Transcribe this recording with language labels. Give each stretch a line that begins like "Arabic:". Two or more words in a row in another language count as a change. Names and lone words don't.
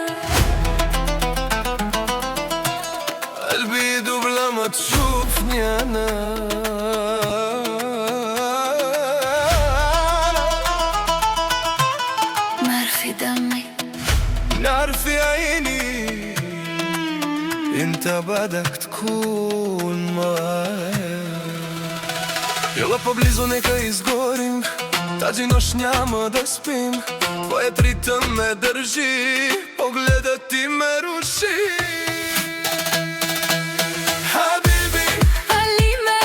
Arabic: قلبي يدوب لما تشوفني أنا نار في دمي نار في عيني انت بدك تكون معايا
Bulgarian: Ела поблизо нека изгорим Тази нощ няма да спим Твоят ритъм ме държи Погледът ти ме руши Хабиби, пали ме,